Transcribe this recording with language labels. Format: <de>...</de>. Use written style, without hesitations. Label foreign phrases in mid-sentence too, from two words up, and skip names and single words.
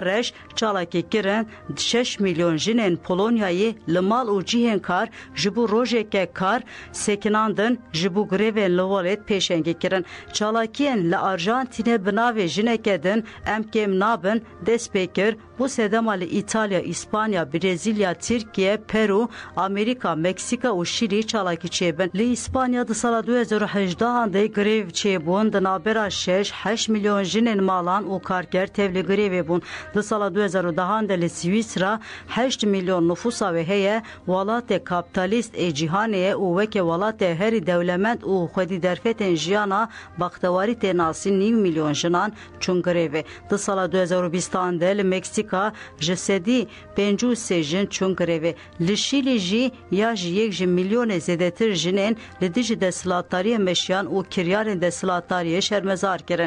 <ku>reş çalakî kirin 6 milyon jinên Polonyayê li mal û cihên kar ji bo rojeke kar sekinandin ji bo grevên li Walet pêşengî kirin çalakiyên li Arjantînê bi navê jineke din em kêm nabin dest pê kir bu sedema li İtalya, İspanya, Brezilya, Tirkiye, Peru, Amerika, Meksika û Şîlî çalakî çêbin. Li İspanya di sala 2018 de grev çêbûn di navbera 6 milyon jinên malan û karger tevlî grevê bûn. Di sala 2010 de li Swîsra 8 milyon nüfus نفوسا و هەیە وڵاتێ کاپیتالیست ê cîhanê û weke welatê herî dewlemend û xwedî derfetên jiyana baxtewarî tê nasî 9 milyon jinan çûn grevê. Di sala 2020 de li Meksîka ji sedî 53 jin çûn grevê. Li Şîlê jî ya ji yek ji milyonê zêdetir jinên li dijî desthilatdariyê meşiyan û kiryarên desthilatdariyê şermezar kirin.</ku>